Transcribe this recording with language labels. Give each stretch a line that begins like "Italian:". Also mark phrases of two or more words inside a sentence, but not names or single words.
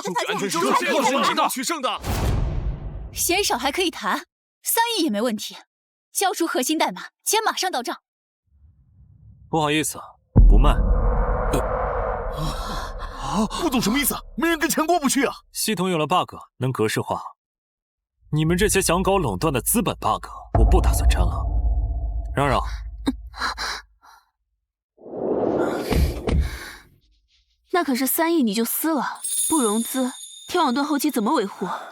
Chinese: 安全是周市長的取勝的。嫌少還可以談，3億也沒問題。交出核心代碼，錢馬上到賬。不好意思，不賣。顧總什麼意思？沒人跟錢過不去啊！系統有了 bug，能格式化。你們這些想搞壟斷的資本 bug， 我不打算沾了。讓讓。那可是3億你就撕了，不融资，天网盾后期怎么维護？